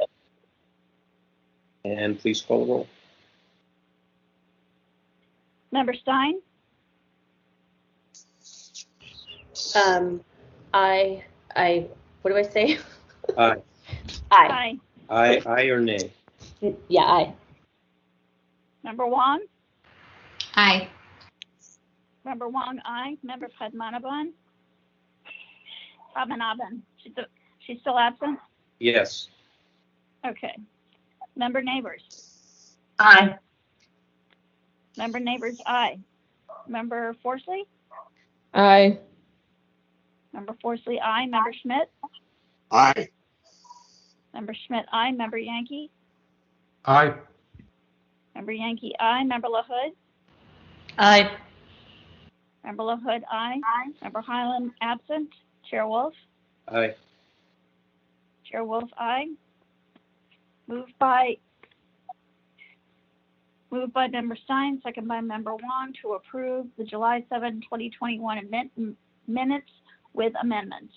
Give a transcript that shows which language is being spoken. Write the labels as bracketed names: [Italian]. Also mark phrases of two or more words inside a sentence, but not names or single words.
[English] And please call the roll. Member Stein? What do I say? Aye. Aye. Aye or nay? Yeah, aye. Member Wong? Aye. Member Wong, aye. Member Padmanabhan? She's still absent? Yes. Okay. Member Neighbors? Aye. Member Neighbors, aye. Member Forsley? Aye. Member Forsley, aye. Member Schmidt? Aye. Member Schmidt, aye. Member Yankee? Aye. Member Yankee, aye. Member LaHood? Aye. Member LaHood, aye. Member Highland, absent. Chair Wolf? Aye. Chair Wolf, aye. Moved by Member Stein, second by Member Wong, to approve the July 7, 2021 minutes with amendments.